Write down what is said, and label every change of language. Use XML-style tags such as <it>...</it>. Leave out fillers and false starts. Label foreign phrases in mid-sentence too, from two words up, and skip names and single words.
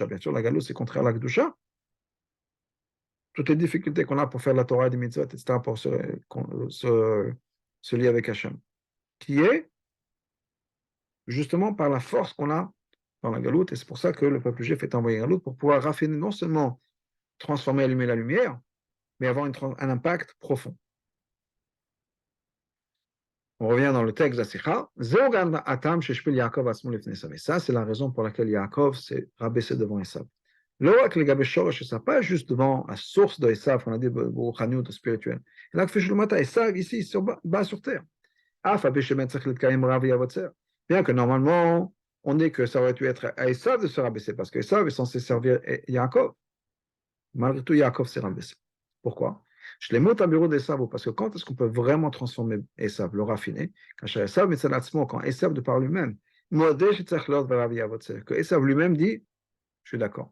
<fr>Bien sûr, la galoute, c'est contraire à la Gdusha. Toutes les difficultés qu'on a pour faire la Torah et des mitzvot, etc., pour se lier avec Hachem, qui est justement par la force qu'on a dans la galoute, et c'est pour ça que le peuple juif est envoyé en galoute, pour pouvoir raffiner, non seulement transformer, allumer la lumière, mais avoir un impact profond. On revient dans le texte d'Asicha. Ça, c'est la raison pour laquelle Yaakov s'est rabaissé devant Esav.</fr> <he>לא רק לגבי שורש עשיו,</he> <fr>pas juste devant la source de עשיו, on a dit ברוחניות spirituelle,</fr> <he>אלא כפי שלעומת עשיו,</he> <fr>ici, bas sur terre.</fr> <he>אף על פי שבאמת צריך להתקיים רב ויבוצר.</he> <fr>Bien que normalement, on dit que ça aurait dû être à Esav de se rabaisser, parce que Esav est censé servir Yaakov. Malgré tout, Yaakov s'est rabaissé. Pourquoi? Je les mots à bureau d'Esav, parce que quand est-ce qu'on peut vraiment transformer Esav, le raffiner? Quand Esav quand Esav de par lui-même, que Esav lui-même dit, je suis d'accord.</fr>